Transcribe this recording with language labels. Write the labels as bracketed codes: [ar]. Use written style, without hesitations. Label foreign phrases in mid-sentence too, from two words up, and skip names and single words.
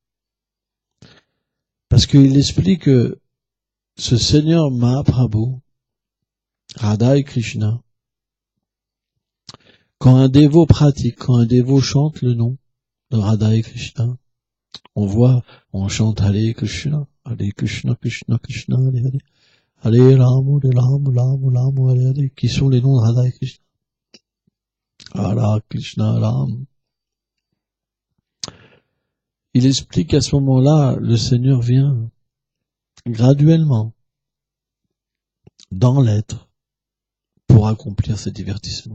[fr] Parce qu'il explique que ce Seigneur Mahaprabhu, Radha et Krishna, quand un dévot pratique, quand un dévot chante le nom de Radha et Krishna, on chante [sa] Hare Krishna, Krishna, Krishna, Hare Hare, [fr] Hare Ram, Hare Hare, qui sont les noms de Radha et Krishna. [sa] Hare Krishna, Ram. [fr] Il explique qu'à ce moment-là, le Seigneur vient graduellement dans l'être pour accomplir ses divertissements.